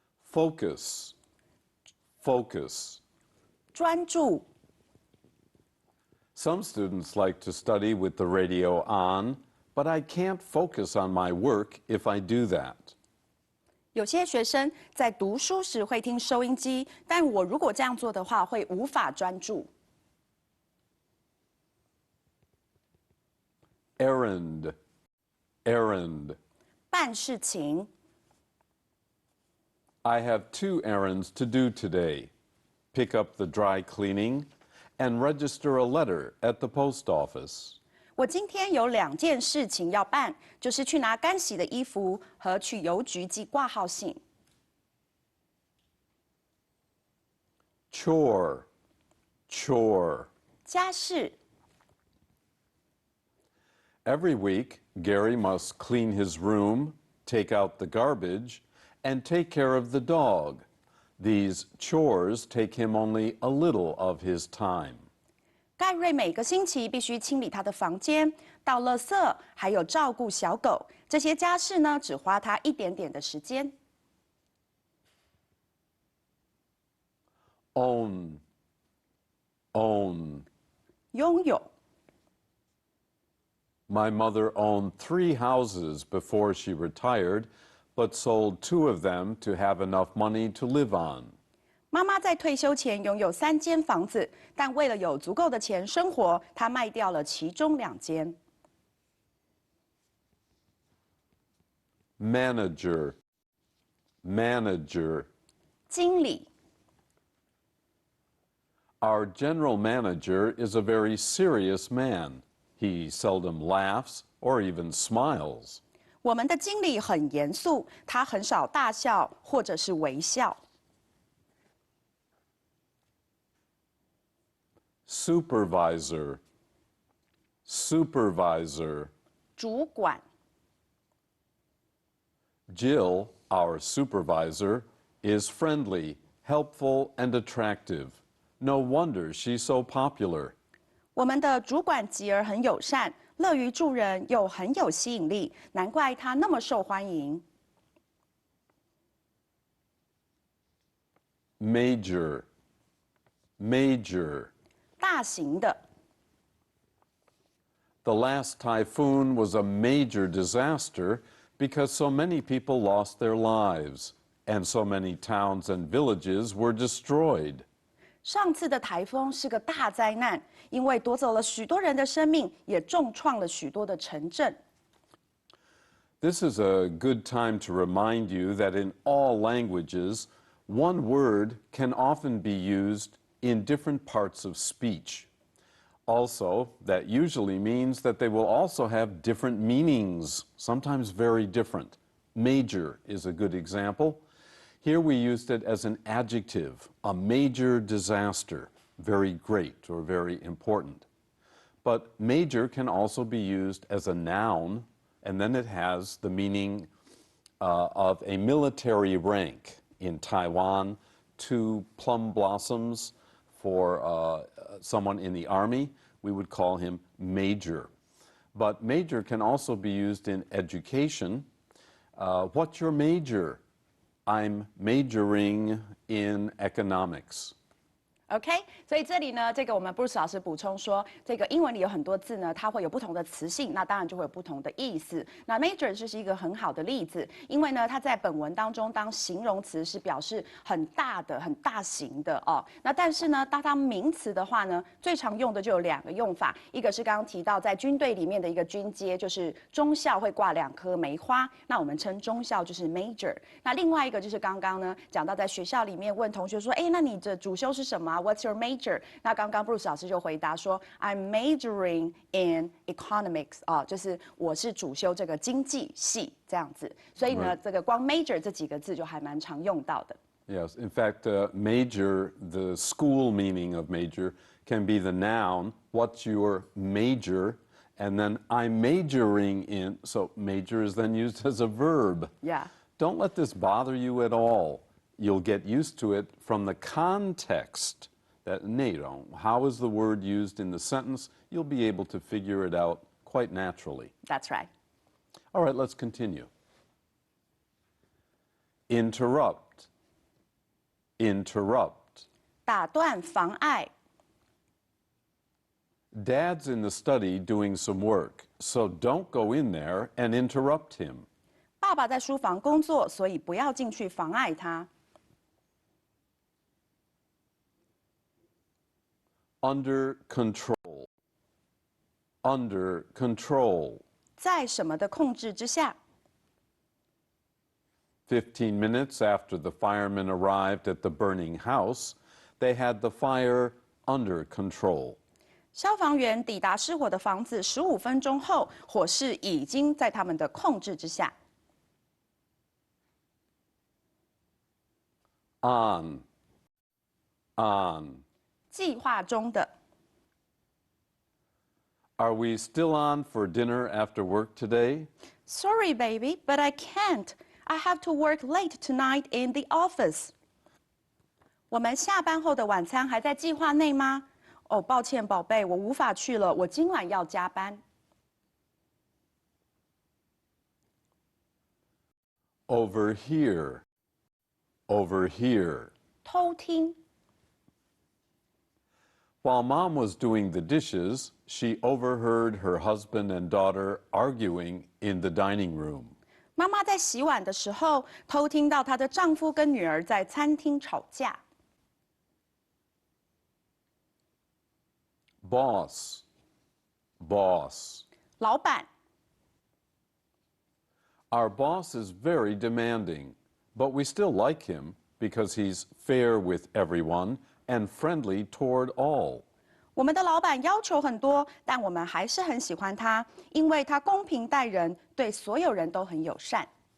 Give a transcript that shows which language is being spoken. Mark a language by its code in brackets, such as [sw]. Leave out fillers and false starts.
[en] Focus, focus. [zh] 专注 [en] Some students like to study with the radio on, but I can't focus on my work if I do that. [zh] 有些学生在读书时会听收音机，但我如果这样做的话，会无法专注。 [en] Errand, errand. [zh] 办事情 [en] I have 2 errands to do today. Pick up the dry cleaning and register a letter at the post office. [zh] 我今天有2件事情要办，就是去拿干洗的衣服和去邮局寄挂号信。 [en] Chore, chore. [zh] 家事 [en] Every week, Gary must clean his room, take out the garbage, and take care of the dog. These chores take him only a little of his time. [zh] 盖瑞每个星期必须清理他的房间、倒垃圾，还有照顾小狗。这些家事呢，只花他一点点的时间。 [en] Own, own. [zh] 拥有 [en] My mother owned 3 houses before she retired, but sold 2 of them to have enough money to live on. [zh] 妈妈在退休前拥有3间房子，但为了有足够的钱生活，她卖掉了其中2间。 [en] Manager, manager. [zh] 经理 [en] Our general manager is a very serious man. He seldom laughs or even smiles. [zh] 我们的经理很严肃，他很少大笑或者是微笑。 [en] Supervisor, supervisor. [zh] 主管 [en] Jill, our supervisor, is friendly, helpful, and attractive. No wonder she's so popular. [zh] 我们的主管吉儿很友善，乐于助人，又很有吸引力，难怪他那么受欢迎。 [en] Major, major. [zh] 大型的 [en] The last typhoon was a major disaster because so many people lost their lives. and so many towns and villages were destroyed. [zh] 上次的台风是个大灾难，因为夺走了许多人的生命，也重创了许多的城镇。 [en] This is a good time to remind you that in all languages, one word can often be used in different parts of speech. Also, that usually means that they will also have different meanings, sometimes very different. Major is a good example. Here we used it as an adjective, a major disaster, very great or very important. But major can also be used as a noun, and then it has the meaning of a military rank. In Taiwan, 2 plum blossoms for someone in the army, we would call him major. But major can also be used in education. What's your major? I'm majoring in economics. [zh] OK， 所以这里呢，这个我们 Bruce 老师补充说，这个英文里有很多字呢，它会有不同的词性，那当然就会有不同的意思。那 major 就是一个很好的例子，因为呢，它在本文当中当形容词是表示很大的、很大型的哦。那但是呢，当名词的话呢，最常用的就有2个用法，一个是刚刚提到在军队里面的一个军阶，就是中校会挂2颗梅花，那我们称中校就是 major。那另外一个就是刚刚呢讲到在学校里面问同学说，哎，那你的主修是什么？ [en] What's your major？ [zh] 那刚刚 Bruce 老师就回答说 ， [en] I'm majoring in economics [zh] 啊，就是我是主修这个经济系这样子。所以呢，这个光 major 这几个字就还蛮常用到的。 [en] Yes, in fact, major, the school meaning of major, can be the noun. What's your major? And then I'm majoring in. So major is then used as a verb. Yeah. Don't let this bother you at all. You'll get used to it from the context. That how is the word used in the sentence? You'll be able to figure it out quite naturally. That's right. All right, let's continue. Interrupt. Interrupt. [zh] 打断、妨碍。 [en] Dad's in the study doing some work, so don't go in there and interrupt him. [zh] 爸爸在书房工作，所以不要进去妨碍他。 [en] Under control. Under control. [zh] 在什么的控制之下？ [en] 15 minutes after the firemen arrived at the burning house, they had the fire under control. [zh] 消防员抵达失火的房子15分钟后，火势已经在他们的控制之下。 [en] On. On. [zh] 计划中的。 [en] Are we still on for dinner after work today? Sorry, baby, but I can't. I have to work late tonight in the office. [zh] 我们下班后的晚餐还在计划内吗？哦，抱歉，宝贝，我无法去了，我今晚要加班。 [en] Overhear. Overhear. [zh] 偷听。 [en] While Mom was doing the dishes, she overheard her husband and daughter arguing in the dining room. [zh] 妈妈在洗碗的时候，偷听到她的丈夫跟女儿在餐厅吵架。 [en] Boss. Boss. [zh] 老板。 [en] Our boss is very demanding, but we still like him because he's fair with everyone and friendly toward all. [zh] 我们的老板要求很多，但我们还是很喜欢他，因为他公平待人，对所有人都很友善。